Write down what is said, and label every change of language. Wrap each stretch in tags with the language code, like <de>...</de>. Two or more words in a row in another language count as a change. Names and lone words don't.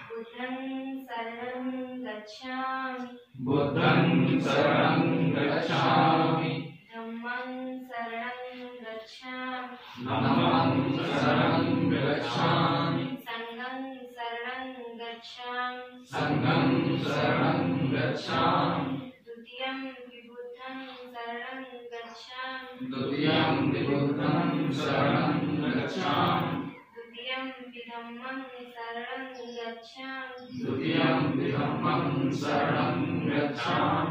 <pi>बुद्धं शरणं गच्छामि धम्मं शरणं गच्छामि धम्मं शरणं गच्छामि संघं शरणं गच्छामि संघं शरणं गच्छामि द्वितीयं विबुद्धं शरणं गच्छामि द्वितीयं विबुद्धं शरणं गच्छामि द्वितीयं विधम्मं शरणं गच्छामि द्वितीयं विधम्मं शरणं गच्छामि</pi>